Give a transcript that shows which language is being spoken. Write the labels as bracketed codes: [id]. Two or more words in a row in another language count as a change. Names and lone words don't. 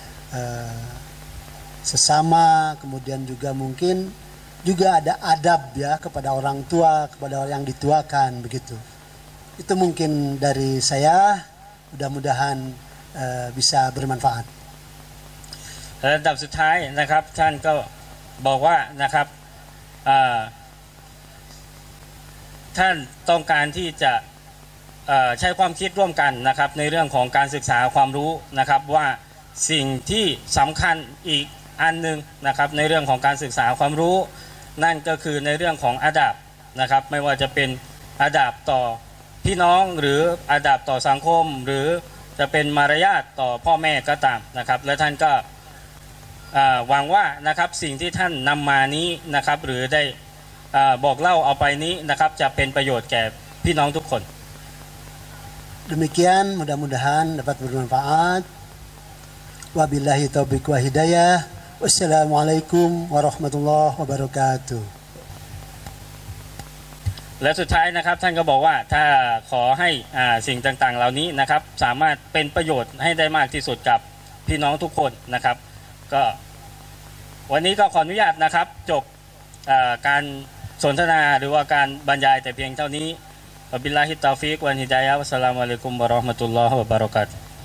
[id] sesama, kemudian juga mungkin juga ada adab ya kepada orang tua, kepada orang yang dituakan begitu. Itu mungkin dari saya, mudah-mudahan bisa bermanfaat. [th] ระดับสุดท้ายนะครับท่านก็บอกว่านะครับท่านต้องการที่จะใช้ความคิดร่วมกันนะครับในเรื่องของการศึกษาความ รู้นะครับว่าสิ่งที่สำคัญอีกอันหนึ่งนะครับในเรื่องของการศึกษาความรู้นั่นก็คือในเรื่องของอาดับนะครับไม่ว่าจะเป็นอาดับต่อพี่น้องหรืออาดับต่อสังคมหรือจะเป็นมารยาทต่อพ่อแม่ก็ตามนะครับและท่านก็หวังว่านะครับสิ่งที่ท่านนำมานี้นะครับหรือได้บอกเล่าเอาไปนี้นะครับจะเป็นประโยชน์แก่พี่น้องทุกคน [id] Demikian mudah-mudahan dapat bermanfaat. [ar] وبالله التوفيق والهداية. والسلام عليكم ورحمة الله وبركاته. [th] และสุดท้ายนะครับท่านก็บอกว่าถ้าขอให้สิ่งต่างๆเหล่านี้นะครับสามารถเป็นประโยชน์ให้ได้มากที่สุดกับพี่น้องทุกคนนะครับก็วันนี้ก็ขออนุญาตนะครับจบการสนทนาหรือว่าการบรรยายแต่เพียงเท่านี้ [ar] وبالله التوفيق والهداية والسلام عليكم ورحمة الله وبركاته